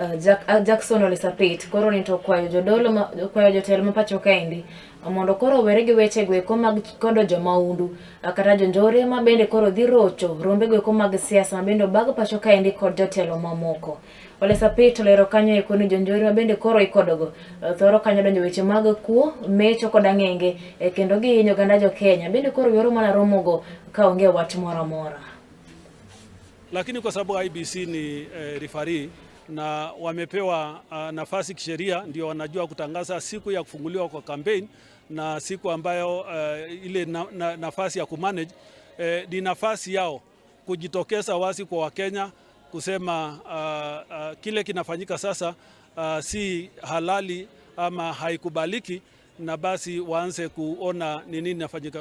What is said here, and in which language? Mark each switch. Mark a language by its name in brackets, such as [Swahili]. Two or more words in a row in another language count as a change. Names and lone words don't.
[Luo (Kenya and Tanzania)] Jackson Ole Sapit koro ni to kwayo jodolo kwayo jotelo mapacho kaendi mondo koro were gi weche gweko mag kodo jomaundu kata jonjore ma bende koro dhi rocho rombe gweko mag siasa ma bende bag pacho kaendi kod jotelo mamoko. Ole Sapit lero kanyo e koni jonjore ma bende koro ikodogo thoro kanyo donjo weche mag kuo mecho kod ang'enge kendo gi hinyo ganda jo Kenya bende koro yoro mana romogo ka onge wach mora mora. [Swahili] Lakini kwa sababu IBC ni referee na wamepewa nafasi kisheria, ndio wanajua kutangaza siku ya kufunguliwa kwa campaign na siku ambayo ile nafasi ya kumanage ni nafasi yao kujitokeza wazi kwa Wakenya kusema kile kinafanyika sasa si halali ama haikubaliki, na basi waanze kuona ni nini nafanyika.